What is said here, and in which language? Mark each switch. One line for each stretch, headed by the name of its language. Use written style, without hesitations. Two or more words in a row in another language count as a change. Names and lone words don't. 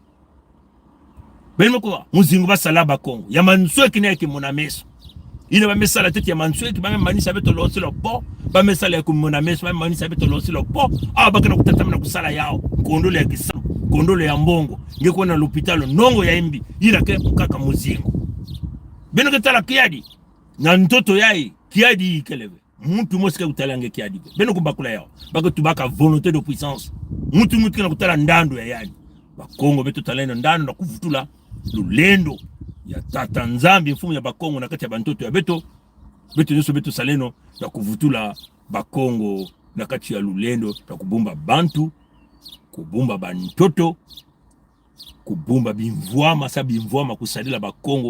Kongo: benimekuwa muzingu basalaba Kongo ya mansweki na yakimona meso ina ba mesala tete ya mansweki ba manisa beto losi lo po ba mesala ya kumona meso ba manisa beto losi lo po bakana kutata na kusala yao kondole ya kisamu kondole ya mbongo ngeko na l'hôpital nongo ya imbi ina ke kaka muzingu beno ketala kiadi na ntoto yai kiadi ikeleve muntu mosika kutalange kiadi beno kumbakula yao bako tubaka
French: volonté de puissance
Kongo: muntu kana kutala ndando ya yani ba Kongo beto talendo ndando na kuvutula lulendo ya tata nzambi mfumu ya Bakongo na kati ya bantoto ya beto nyuso beto saleno na kuvutula Bakongo na kati ya lulendo na kubumba bantu kubumba bantoto kubumba bimvwama sa bimvwama kusalila Bakongo